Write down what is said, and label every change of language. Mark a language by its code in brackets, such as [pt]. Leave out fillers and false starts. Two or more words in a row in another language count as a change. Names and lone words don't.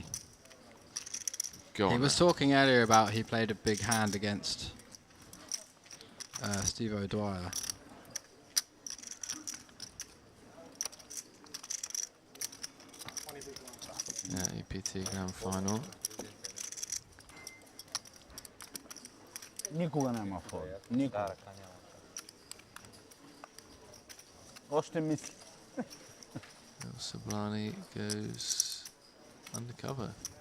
[en] Go He on was talking earlier about he played a big hand against Steve O'Dwyer. Yeah, EPT Grand Final. [bg] Никога няма фол. Никога. Още мисли. [en] Sublani goes undercover.